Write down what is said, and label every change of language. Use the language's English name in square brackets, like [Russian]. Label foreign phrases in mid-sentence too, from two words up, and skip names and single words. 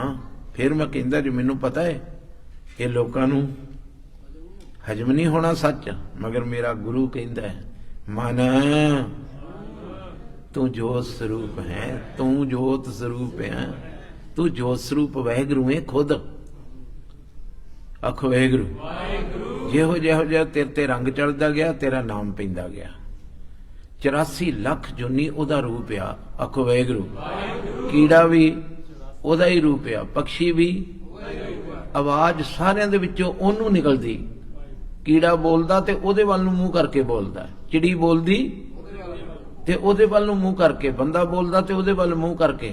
[Punjabi] ਫਿਰ ਮੈਂ ਕਹਿੰਦਾ ਜੀ ਮੈਨੂੰ ਪਤਾ ਹੈ ਯੇ ਲੋਕਾਂ ਨੂੰ ਹਜ਼ਮ ਨਹੀਂ ਹੋਣਾ ਸੱਚ, ਮਗਰ ਮੇਰਾ ਗੁਰੂ ਕਹਿੰਦਾ ਹੈ ਮਨ ਤੂੰ ਜੋਤ ਸਰੂਪ ਹੈ, ਤੂੰ ਜੋਤ ਸਰੂਪ ਹੈ, ਤੂੰ ਜੋਤ ਸਰੂਪ ਵਾਹਿਗੁਰੂ ਹੈ ਖ਼ੁਦ। ਆਖੋ ਵਾਹਿਗੁਰੂ। ਜਿਹੋ ਜਿਹੋ ਜਿਹਾ ਤੇਰੇ ਤੇ ਰੰਗ ਚੜ੍ਹਦਾ ਗਿਆ ਤੇਰਾ ਨਾਮ ਪੈਂਦਾ ਗਿਆ। 84 ਲੱਖ ਜੁਨੀ ਉਹਦਾ ਰੂਪ ਆ। ਆਖੋ ਵਾਹਿਗੁਰੂ। ਕੀੜਾ ਵੀ ਉਹਦਾ ਹੀ ਰੂਪ ਆ, ਪਕਸ਼ੀ ਵੀ, ਆਵਾਜ਼ ਸਾਰਿਆਂ ਦੇ ਵਿੱਚੋਂ ਉਹਨੂੰ ਨਿਕਲਦੀ। ਕੀੜਾ ਬੋਲਦਾ ਤੇ ਉਹਦੇ ਵੱਲ ਨੂੰ ਮੂੰਹ ਕਰਕੇ ਬੋਲਦਾ, ਚਿੜੀ ਬੋਲਦੀ ਤੇ ਉਹਦੇ ਵੱਲ ਨੂੰ ਮੂੰਹ ਕਰਕੇ, ਬੰਦਾ ਬੋਲਦਾ ਤੇ ਉਹਦੇ ਵੱਲ ਮੂੰਹ ਕਰਕੇ।